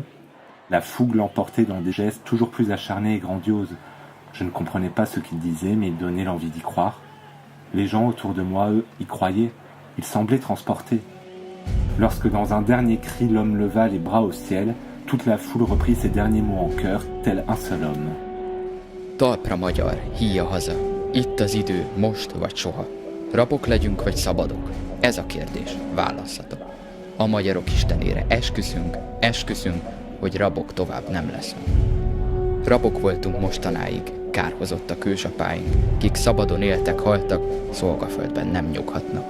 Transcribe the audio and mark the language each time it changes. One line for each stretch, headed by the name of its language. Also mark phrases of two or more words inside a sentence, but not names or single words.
French: La fougue l'emportait dans des gestes toujours plus acharnés et grandioses. Je ne comprenais pas ce qu'il disait, mais il donnait l'envie d'y croire. Les gens autour de moi, eux, y croyaient. Ils semblaient transportés. Lorsque dans un dernier cri l'homme leva les bras au ciel, toute la foule reprit ses derniers mots en chœur, tel un seul homme.
Hungarian: Talpra magyar, híja haza. Itt az idő, most vagy soha. Rabok legyünk vagy szabadok? Ez a kérdés, válasszatok. A magyarok istenére esküszünk, hogy rabok tovább nem leszünk. Rabok voltunk mostanáig, kárhozottak ősapáink, kik szabadon éltek, haltak, szolgaföldben nem nyughatnak.